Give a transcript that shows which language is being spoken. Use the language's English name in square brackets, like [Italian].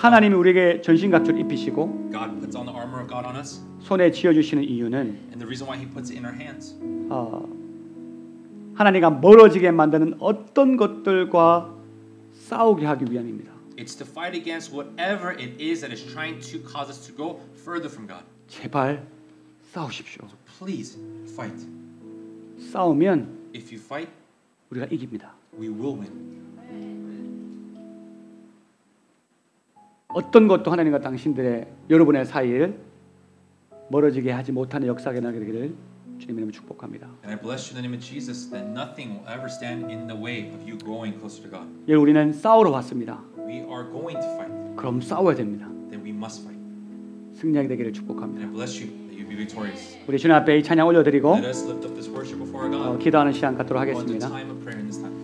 [Korean] 하나님이 우리에게 전신갑주를 입히시고 [English] God puts on the armor of God on us. [Korean] 손에 쥐어주시는 이유는 [English] And the reason why He puts it in our hands [Korean] 하나님과 멀어지게 만드는 어떤 것들과 싸우게 하기 위함입니다. [English] It's to fight against whatever it is that is trying to cause us to go further from God. [Korean] 제발 싸우십시오. [English] Please fight. [Korean] 싸우면 [English] If you fight, [Korean] 우리가 이깁니다. [English] we will win. [Korean] 어떤 것도 하나님과 당신들의 여러분의 사이를 멀어지게 하지 못하는 역사가 나게 되기를 주님 이름으로 축복합니다. [English] And I bless you in the name of Jesus that nothing will ever stand in the way of you growing closer to God. [Korean] 예, 우리는 싸우러 왔습니다. [English] We are going to fight. [Korean] 그럼 싸워야 됩니다. [English] Then we must fight. [Korean] 승리하게 되기를 [English] And [Korean] 축복합니다. [English] I bless you that you be victorious. [Korean] 우리 주님 앞에 이 찬양 올려드리고 [English] Let us lift up this worship before our God. [Korean] 기도하는 시간 갖도록 [English] Go into [Korean] 하겠습니다. [English] time of prayer in this time.